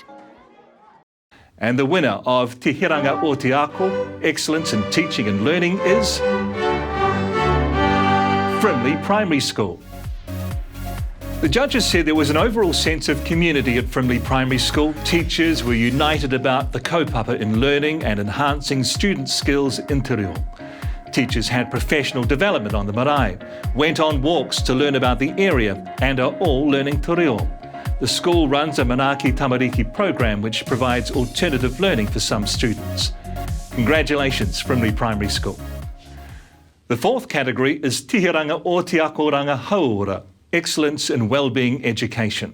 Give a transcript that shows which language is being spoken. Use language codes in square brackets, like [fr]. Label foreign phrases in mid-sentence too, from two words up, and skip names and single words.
[en] And the winner of Te Hiranga o Te Ako, Excellence in Teaching and Learning, is Frimley Primary School. The judges said there was an overall sense of community at Frimley Primary School. Teachers were united about the kaupapa in learning and enhancing student skills in [mi] te reo. [en] Teachers had professional development on the marae, went on walks to learn about the area and are all learning [mi] te reo. [en] The school runs a Manaaki Tamariki program which provides alternative learning for some students. Congratulations, Frimley Primary School. The fourth category is Tihiranga o Te Akoranga Hauora, Excellence in Wellbeing Education.